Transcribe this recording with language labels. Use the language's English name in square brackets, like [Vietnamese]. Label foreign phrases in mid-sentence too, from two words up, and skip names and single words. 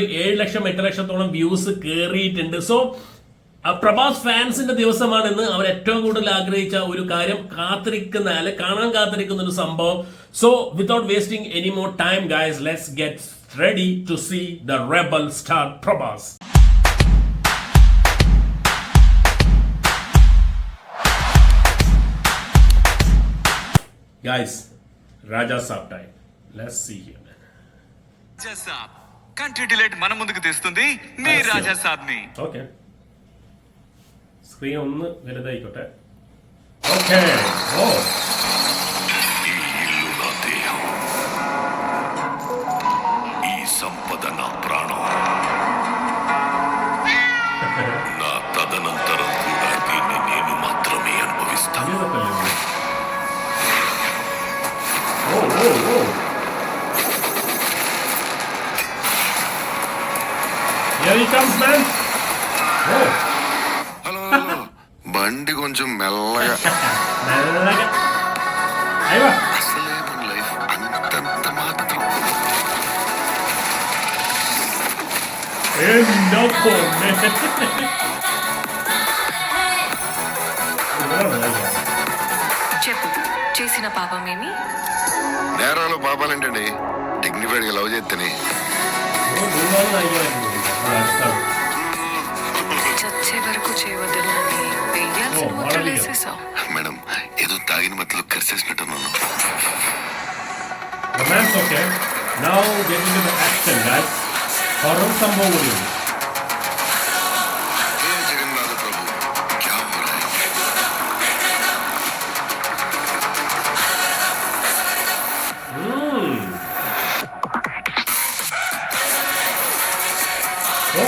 [Malayalam] 7 ലക്ഷം 8 ലക്ഷത്തോളം വ്യൂസ് കയറിയിട്ടുണ്ട്. സോ പ്രഭാസ് ഫാൻസിന്റെ ദിവസമാണെന്ന് അവർ ഏറ്റവും കൂടുതൽ ആഗ്രഹിച്ച ഒരു കാര്യം, കാണാൻ കാത്തിരിക്കുന്ന ഒരു സംഭവം. [English] So without wasting any more time guys, let's get ready to see the rebel star Prabhas. Guys, Raja Saab time. Let's see here, man. [Telugu] Raja Saab. Country delight మన ముందుకు తెస్తుంది మీ రాజా సాబ్ ని. [Malayalam] Okay. స్క్రీన్ ഒന്ന് വലുതായിക്കോട്ടെ. [English] Okay. Oh. [Telugu] ఈ ఇల్లు నా దేహం, ఈ సంపద నా ప్రాణం, నా తదనంతరం కూడా దీన్ని నేను మాత్రమే అనుభవిస్తాను. [English] Here he comes, man. Oh. [Telugu] హలో బండి కొంచెం మెల్లగా. అయ్యా, అసలే మన లైఫ్ అంతంత మాత్రం. చెప్పు, చేసిన పాపమేమి? నేరాలు పాపాలేంటండి, డిగ్నిఫైడ్గా లవ్ చేస్తేనే. చచ్చే వరకు చేయవద్దని వెయ్యాల్సిన ముద్రలు వేసేసావు. మేడం, ఏదో తాగిన మధ్యలో కరిసేసినట్టున్నాను. [English] Romance, okay. Now get into the action, guys. [Malayalam] Horror സംഭവം കൂടിയുണ്ട്. [Hindi] జగన్నాథ ప్రభు, क्या हो रहा है? [English] Oh.